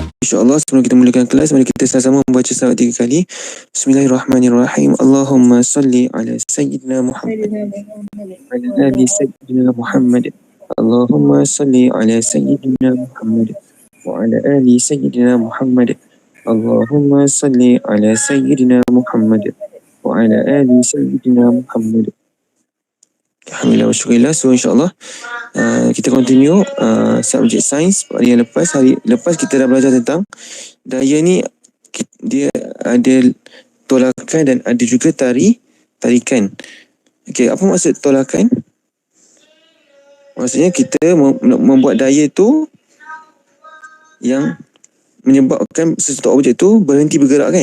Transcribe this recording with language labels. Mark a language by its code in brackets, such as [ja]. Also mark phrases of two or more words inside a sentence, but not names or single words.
[ms] InsyaAllah sebelum kita mulakan kelas, mari kita sama-sama membaca salawat 3 kali. [ar] بسم الله الرحمن الرحيم. اللهم صل على سيدنا محمد على آل سيدنا محمد. اللهم صل على سيدنا محمد وعلى آل سيدنا محمد. اللهم صل على سيدنا محمد وعلى آل سيدنا محمد. الحمد لله وشكر لله. [ms] So insyaAllah kita continue subjek sains. Hari lepas kita dah belajar tentang daya ni. Dia ada tolakan dan ada juga tarikan. Okey, apa maksud tolakan? Maksudnya kita membuat daya tu yang menyebabkan sesuatu objek tu berhenti bergerak kan.